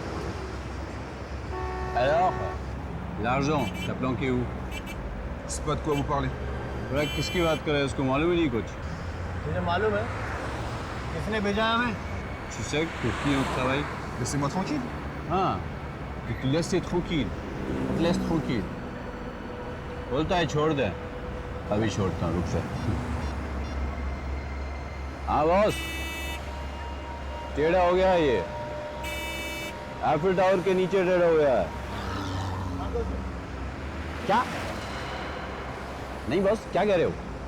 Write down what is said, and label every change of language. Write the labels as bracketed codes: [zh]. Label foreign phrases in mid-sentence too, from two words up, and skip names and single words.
[fr] Alors, l'argent, t'as planqué où? C'est pas de quoi vous parlez. Voilà, qu'est-ce [hi] की बात कर रहे हैं? उसको मालूम ही नहीं कुछ? मुझे मालूम है। किसने भेजा है हमें? [fr] Tu sais que qui on travaille? Laissez-moi tranquille. हाँ, tu te laisses tranquille. Tu te laisses tranquille. [hi] बोलता है छोड़ दे। अभी छोड़ता हूँ, रुक जा। हाँ बॉस, टेढ़ा हो गया है ये। एफिल टावर के नीचे टेढ़ा हो गया है। क्या? नहीं बॉस, क्या कह रहे हो?